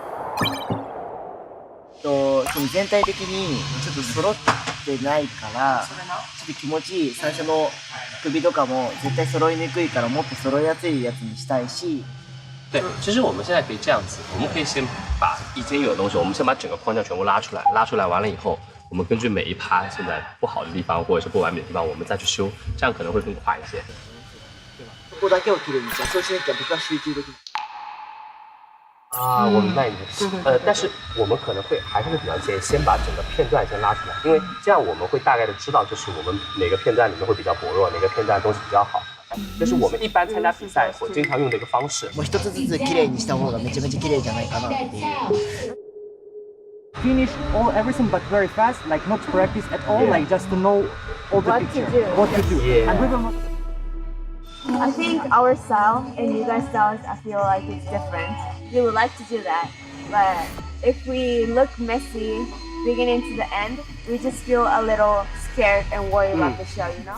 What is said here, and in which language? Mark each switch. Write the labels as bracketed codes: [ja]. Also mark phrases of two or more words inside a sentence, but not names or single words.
[ja] その全体的にちょっと揃ってないからちょっと気持ちいい。最初の首とかも絶対揃いにくいからもっと揃いやすいやつにしたいし。 [zh] 对，其实我们现在可以这样子，我们可以先把已经有的东西，我们先把整个框架全部拉出来，拉出来完了以后，我们根据每一趴现在不好的地方或者是不完美的地方，我们再去修，这样可能会更快一些。 [ja] そこだけをきれいにした。そうしなきゃ僕は集中できない。 [zh] 啊，我明白你的意思。但是我们可能还是会比较建议先把整个片段先拉出来，因为这样我们会大概的知道，就是我们哪个片段里面会比较薄弱，哪个片段东西比较好。这是我们一般参加比赛我经常用的一个方式。 [ja] もう一つずつきれいにした方がめちゃめちゃきれいじゃないかなっていう。 [en] Finish everything but very fast, like not practice at all, like just to know all the picture, what to do. Yeah. And we will I think our style and you guys' styles, I feel like it's different. We would like to do that, but if we look messy beginning to the end, we just feel a little scared and worried about the show, you know?